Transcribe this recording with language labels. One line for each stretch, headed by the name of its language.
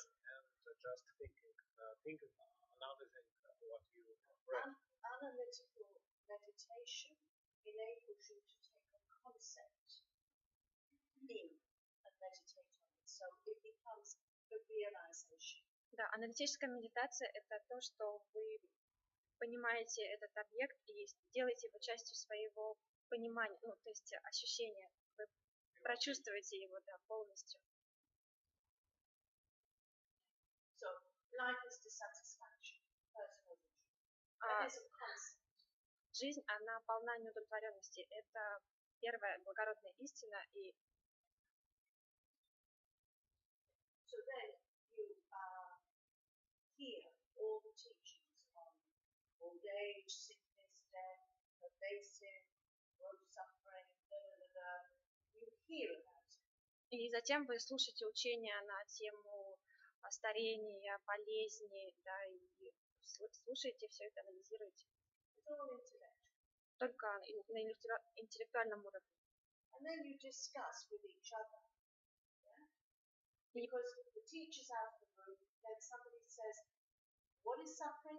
English: And just thinking analyzing what you read. Analytical meditation enables you to take a concept in and meditate on it. So it becomes the realization.
Russian: Да, аналитическая медитация – это то, что вы понимаете этот объект и делаете его частью своего понимания, ну, то есть ощущения. Вы прочувствуете его, да, полностью.
English: So, life is dissatisfaction, personal vision. That is a concept.
Russian: Жизнь, она полна неудовлетворенности. Это первая благородная истина. И
English: so then you hear all the teachings on old age, sickness, death, pervasive, growth, suffering, you hear about it.
Russian: И затем вы слушаете учения на тему старения, болезни, да, и слушаете все это, анализируете. Только на интеллектуальном уровне.
English: And then you discuss with each other. Yeah? Because the teacher's out of the room, then somebody says, what is suffering?